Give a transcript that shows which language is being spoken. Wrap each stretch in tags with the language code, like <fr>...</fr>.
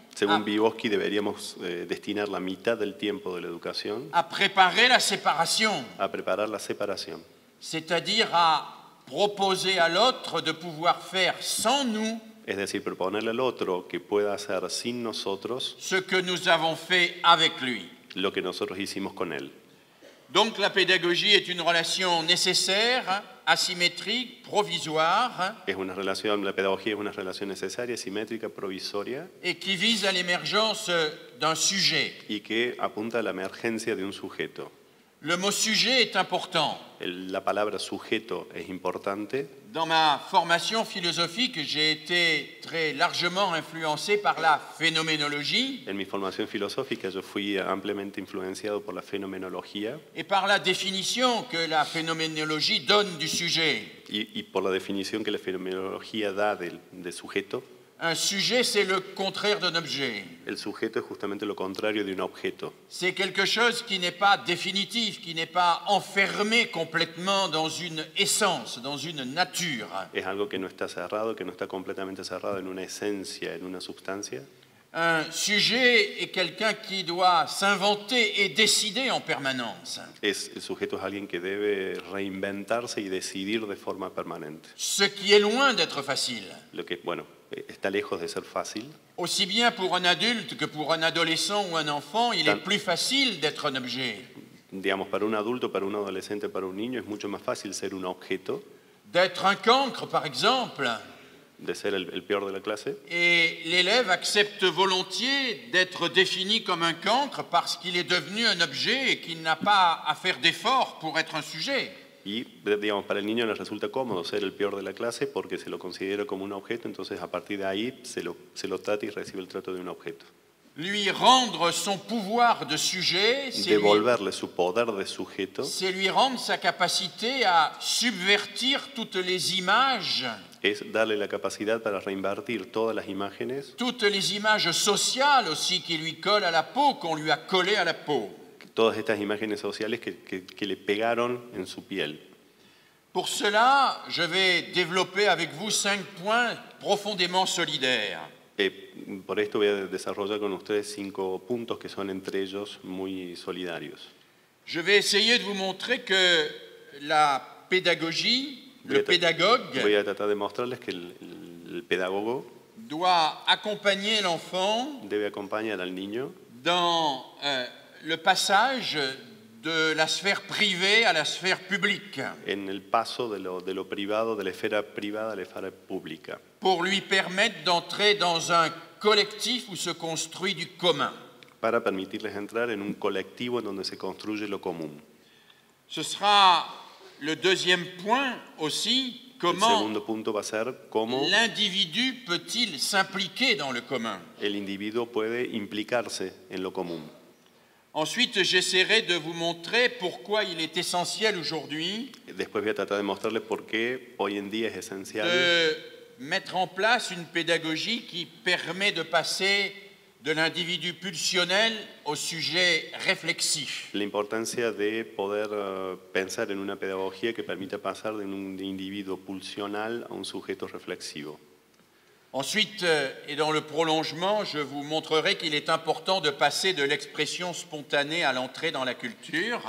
<es>Según Vygotsky, deberíamos destinar la mitad del tiempo de la educación</es> <fr>à préparer la séparation,</fr> <es>a preparar la separación,</es> <fr>c'est-à-dire à proposer à l'autre de pouvoir faire sans nous</fr> <es>es decir, proponerle al otro que pueda hacer sin nosotros</es> <fr>ce que nous avons fait avec lui.</fr> <es>lo que nosotros hicimos con él.</es> <fr>Donc la pédagogie est une relation nécessaire, asymétrique, provisoire,</fr> <es>La pedagogía es una relación necesaria, simétrica, provisoria</es> <fr>et qui vise à l'émergence d'un sujet.</fr> <es>y que apunta a la emergencia de un sujeto.</es> <fr>Le mot sujet est important.</fr> <es>La palabra sujeto es importante.</es> <fr>Dans ma formation philosophique, j'ai été très largement influencé par la phénoménologie</fr> <es>En mi formación filosófica yo fui ampliamente influenciado por la fenomenología</es> <fr>et par la définition que la phénoménologie donne du sujet.</fr> <es>y por la definición que la fenomenología da de sujeto.</es> <fr>Un sujet, c'est le contraire d'un objet.</fr> <es>El sujeto es justamente lo contrario de un objeto.</es> <fr>C'est quelque chose qui n'est pas définitif, qui n'est pas enfermé complètement dans une essence, dans une nature.</fr> <es>Es algo que no está cerrado, que no está completamente cerrado en una esencia, en una sustancia.</es> <fr>Un sujet est quelqu'un qui doit s'inventer et décider en permanence.</fr> <es>El sujeto es alguien que debe reinventarse y decidir de forma permanente.</es> <fr>Ce qui est loin d'être facile.</fr> <es>Lo que, bueno, está lejos de ser fácil.</es> <fr>Aussi bien pour un adulte que pour un adolescent ou un enfant, il est plus facile d'être un objet.</fr> <es>Digamos, para un adulto, para un adolescente, para un niño es mucho más fácil ser un objeto,</es> <fr>D'être un cancre, par exemple.</fr> <es>de ser el peor de la clase.</es> <fr>Et l'élève accepte volontiers d'être défini comme un cancre parce qu'il est devenu un objet et qu'il n'a pas à faire d'efforts pour être un sujet.</fr> <es>Y, digamos, para el niño le resulta cómodo ser el peor de la clase porque se lo considera como un objeto, entonces a partir de ahí se lo trata y recibe el trato de un objeto.</es> <fr>Lui rendre son pouvoir de sujet,</fr> <es>Devolverle su poder de sujeto</es> <fr>c'est lui rendre sa capacité à subvertir toutes les images,</fr> <es>es darle la capacidad para reinvertir todas las imágenes,</es> <fr>toutes les images sociales aussi qui lui collent à la peau, qu'on lui a collées à la peau.</fr> <es>todas estas imágenes sociales que le pegaron en su piel.</es> <fr>Pour cela, je vais développer avec vous 5 points profondément solidaires.</fr> <es>Por esto voy a desarrollar con ustedes 5 puntos que son entre ellos muy solidarios.</es> <fr>Je vais essayer de vous montrer que la pédagogie, le pédagogue,</fr> <es>Voy a tratar de mostrarles que el pedagogo</es> <fr>doit accompagner l'enfant</fr> <es>debe acompañar al niño</es> <fr>dans le passage de la sphère privée à la sphère publique,</fr> <es>en el paso de lo privado, de la esfera privada a la esfera pública,</es> <fr>pour lui permettre d'entrer dans un collectif où se construit du commun.</fr> <es>para permitirles entrar en un colectivo en donde se construye lo común.</es> <fr>Ce sera le deuxième point aussi,</fr> <es>El</es> <fr>comment</fr> <es>segundo punto va a ser cómo</es> <fr>l'individu peut-il s'impliquer dans le commun.</fr> <es>el individuo puede implicarse en lo común.</es> <fr>Ensuite, j'essaierai de vous montrer pourquoi il est essentiel aujourd'hui</fr> <es>Después voy a tratar de mostrarles por qué hoy en día es esencial</es> <fr>de mettre en place une pédagogie qui permet de passer de l'individu pulsionnel au sujet réflexif.</fr> <es>la importancia de poder pensar en una pedagogía que permita pasar de un individuo pulsional a un sujeto reflexivo.</es> <fr>Ensuite, et dans le prolongement, je vous montrerai qu'il est important de passer de l'expression spontanée à l'entrée dans la culture.</fr>